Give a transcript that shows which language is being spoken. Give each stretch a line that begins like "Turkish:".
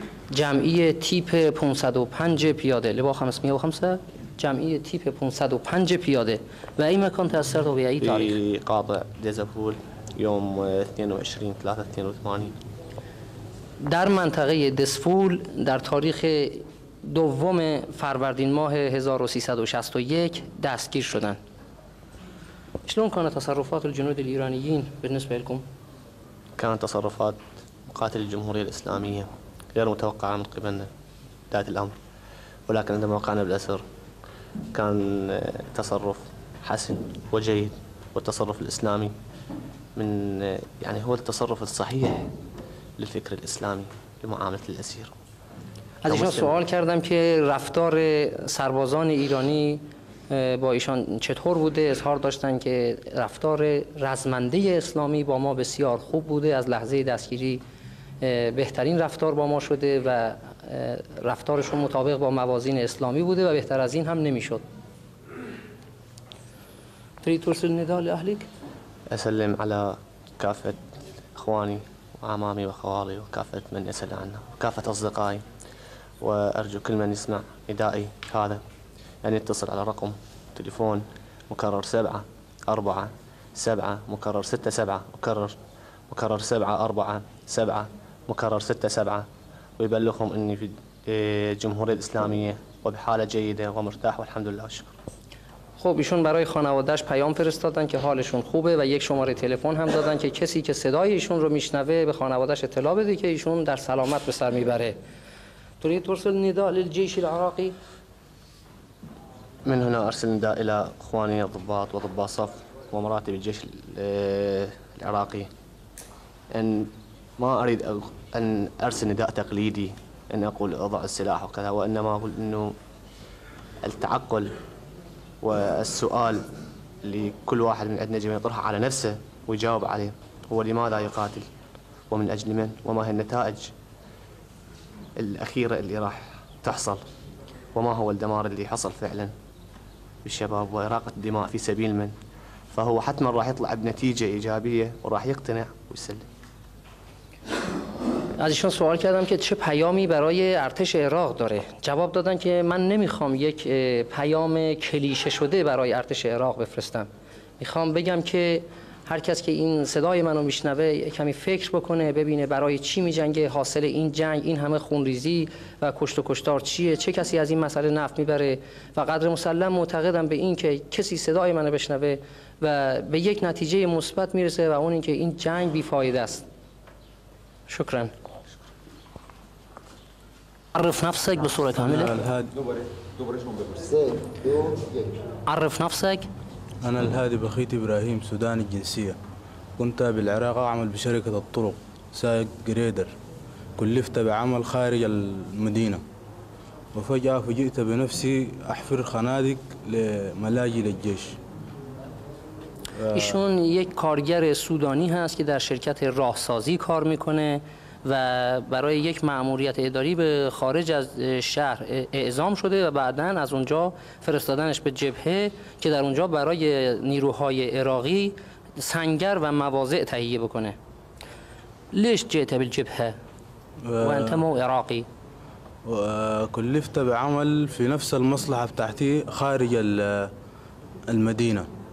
Persian: جمعی تیپ 505 پیاده لبا 505 جمعی تیپ 505 پیاده و این مکان تأثیر و به ای تاریخ؟
Arabic: في قاطع دزفول يوم 22/3/82.
Persian: در منطقه دسفول در تاریخ دوم فروردین ماه 1361 دستگیر شدند.
Arabic: شلون كانت تصرفات الجنود الإيرانيين بالنسبة لكم؟ كانت تصرفات مقاتل الجمهورية الإسلامية غير متوقعة من قبلنا ذات الأمر، ولكن عندما وقعنا بالأسر كان تصرف حسن وجيد، والتصرف الإسلامي من يعني هو التصرف الصحيح للفكر الإسلامي لمعاملة الأسير.
Persian: از ایشان سوال کردم که رفتار سربازان ایرانی با ایشان چطور بوده. اظهار داشتن که رفتار رزمنده اسلامی با ما بسیار خوب بوده، از لحظه دستگیری بهترین رفتار با ما شده و رفتارشون مطابق با موازین اسلامی بوده و بهتر از این هم نمیشد.
Arabic: تريد ترسل نداء لأهلك؟ أسلم على كافة إخواني وأعمامي وخوالي وكافة من يسأل عنا وكافة أصدقائي، وأرجو كل من يسمع ندائي هذا أن يتصل على رقم تليفون مكرر 747 مكرر 67 مكرر 747 مكرر 67 ويبلغهم أني في الجمهورية الإسلامية وبحالة جيدة ومرتاح والحمد لله والشكر.
Persian: خب ایشون برای خانواده‌اش پیام فرستادن که حالشون خوبه و یک شماره تلفن هم دادن که کسی که صدای ایشون رو میشنوه به خانواده‌اش اطلاع بده که ایشون در سلامت به سر میبره.
Arabic: تريد ترسل نداء للجيش العراقي؟ من هنا أرسل نداء إلى إخواني الضباط وضباط صف ومراتب الجيش العراقي أن ما أريد أن أرسل نداء تقليدي أن أقول أضع السلاح وكذا، وإنما أقول أنه التعقل والسؤال اللي كل واحد من عندنا جميع يطرحه على نفسه ويجاوب عليه هو لماذا يقاتل ومن أجل من وما هي النتائج الأخيرة اللي راح تحصل وما هو الدمار اللي حصل فعلا بالشباب وإراقة الدماء في سبيل من، فهو حتما راح يطلع بنتيجة إيجابية وراح يقتنع ويسلم.
Persian: از ایشون سوال کردم که چه پیامی برای ارتش عراق داره. جواب دادن که من نمیخوام یک پیام کلیشه شده برای ارتش عراق بفرستم. میخوام بگم که هر کس که این صدای منو میشنوه کمی فکر بکنه، ببینه برای چی میجنگه، حاصل این جنگ، این همه خونریزی و کشت و کشتار چیه، چه کسی از این مسئله نفع میبره و قدر مسلم معتقدم به این که کسی صدای منو بشنوه و به یک نتیجه مثبت میرسه و اون این که این جنگ بیفایده است.
Arabic: شکرا. عرف نفسك بصورة كاملة. عرف نفسك. أنا الهادي بخيت إبراهيم سوداني الجنسية، كنت بالعراق أعمل بشركة الطرق سائق جريدر، كلفت بعمل خارج المدينة وفجأة فوجئت بنفسي أحفر خنادق لملاجئ للجيش.
Persian: ایشون یک کارگر سودانی هست که در شرکت راهسازی کار میکنه و برای یک مأموریت اداری به خارج از شهر اعزام شده و بعداً از اونجا فرستادنش به جبهه که در اونجا برای نیروهای عراقی سنگر و مواضع تهیه بکنه.
Arabic: ليش جئت بالجبهة وأنت مو عراقي؟ كلفت بعمل في نفس المصلحة بتاعتي خارج المدينة.